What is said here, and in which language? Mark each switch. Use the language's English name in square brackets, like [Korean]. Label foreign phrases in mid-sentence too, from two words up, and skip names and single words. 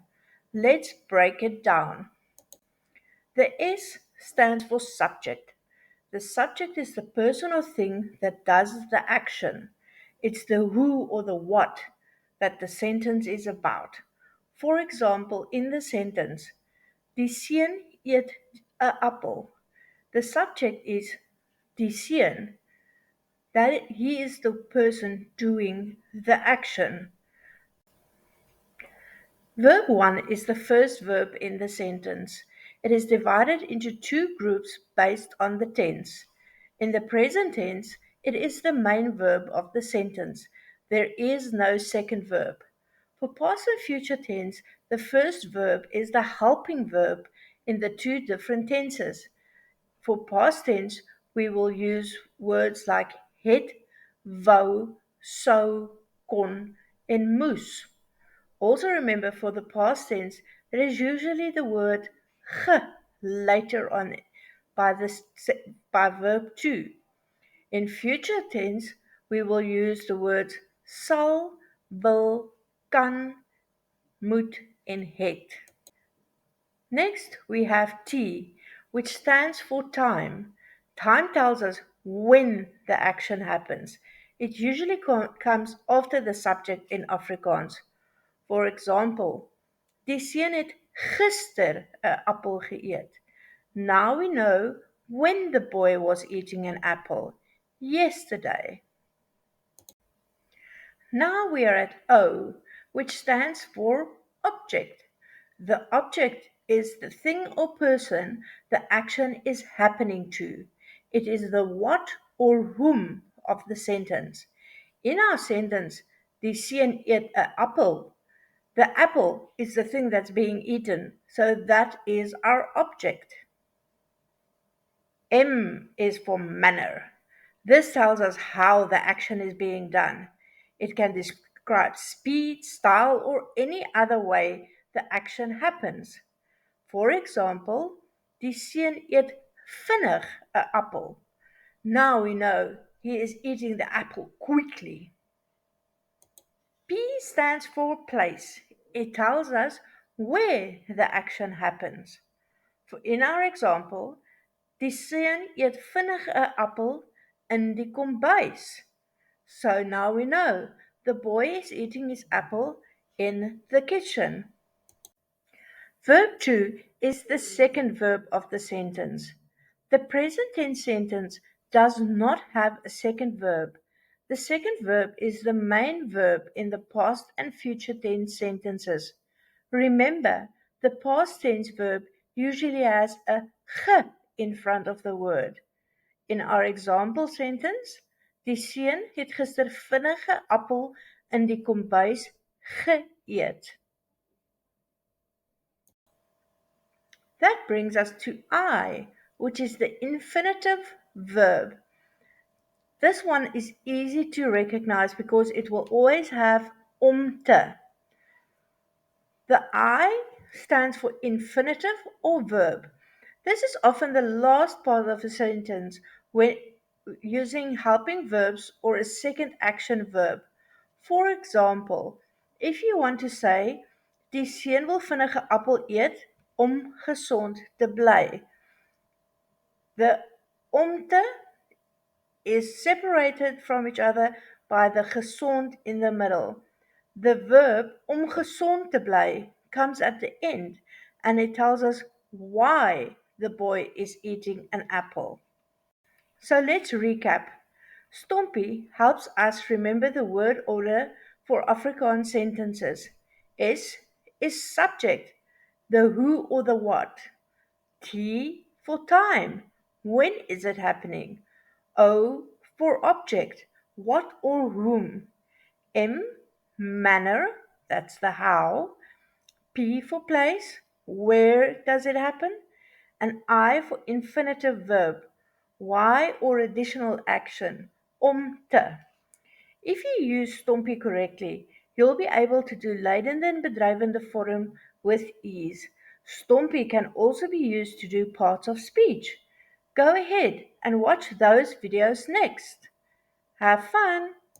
[English] Let's break it down. The S stands for subject. The subject is the person or thing that does the action. It's the who or the what that the sentence is about. For example, in the sentence, [Afrikaans] Die seun eet 'n appel. [English] The subject is [Afrikaans] die seun, [English] that he is the person doing the action. Verb one is the first verb in the sentence. It is divided into two groups based on the tense. In the present tense, it is the main verb of the sentence. There is no second verb. For past and future tense, the first verb is the helping verb in the two different tenses. For past tense, we will use words like [Afrikaans] het, wou, sou, kon, en moes. [English] Also remember for the past tense, there is usually the word ge later on by, by verb 2. In future tense, we will use the words [Afrikaans] sal, wil, kan, moet, en het. [English] Next, we have T, which stands for time. Time tells us when the action happens. It usually comes after the subject in Afrikaans. For example, [Afrikaans] die seun het gister 'n appel geëet. [English] Now we know when the boy was eating an apple. Yesterday. Now we are at O, which stands for object. The object is the thing or person the action is happening to. It is the what or whom of the sentence. In our sentence, [Afrikaans] die seun eet 'n appel. [English] The apple is the thing that's being eaten, so that is our object. M is for manner. This tells us how the action is being done. It can describe speed, style, or any other way the action happens. For example, [Afrikaans] die seun eet vinnig 'n appel. [English] Now we know he is eating the apple quickly. P stands for place. It tells us where the action happens. In our example, [Afrikaans] die seun eet vinnig 'n appel in die kombuis. [English] So now we know the boy is eating his apple in the kitchen. Verb 2 is the second verb of the sentence. The present tense sentence does not have a second verb. The second verb is the main verb in the past and future tense sentences. Remember, the past tense verb usually has a ge in front of the word. In our example sentence, [Afrikaans] die seun het gister vinnig 'n appel in die kombuis geëet. [English] That brings us to I, which is the infinitive verb. This one is easy to recognize because it will always have [Afrikaans] om te. [English] The I stands for infinitive or verb. This is often the last part of a sentence when using helping verbs or a second action verb. For example, if you want to say, [Afrikaans] die seun wil vinnig 'n appel eet om gesond te bly. [English] The omte is separated from each other by the gesond in the middle. The verb [Afrikaans] om gesond te bly [English] comes at the end and it tells us why the boy is eating an apple. So let's recap. STOMPI helps us remember the word order for Afrikaans sentences. S is subject, the who or the what. T for time, when is it happening? O for object, what or whom. M, manner, that's the how. P for place, where does it happen? An I for infinitive verb, why or additional action, [Afrikaans] om te. [English] If you use STOMPI correctly, you'll be able to do leidende and [Afrikaans] bedrijvende vorm [English] with ease. STOMPI can also be used to do parts of speech. Go ahead and watch those videos next. Have fun!